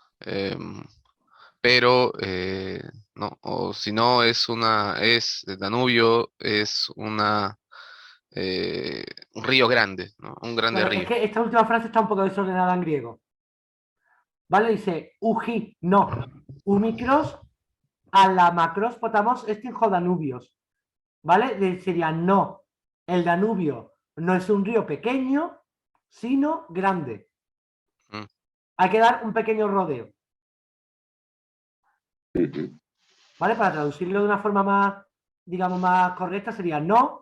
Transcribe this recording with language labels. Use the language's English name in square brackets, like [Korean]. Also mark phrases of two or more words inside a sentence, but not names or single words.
[Spanish] Pero no, o si no el Danubio es un río grande, ¿no? Un grande Vale, es río. que esta última frase está un poco desordenada en griego. ¿Vale? Dice, uji, no. [Greek] Οὐ μικρὸς ἀλλὰ μακρὸς ποταμός ἐστιν Δανούβιος. [Spanish] ¿Vale? Sería no. El Danubio no es un río pequeño, sino grande. Mm, Hay que dar un pequeño rodeo. Ujú. ¿Vale? Para traducirlo de una forma más, digamos, más correcta sería no.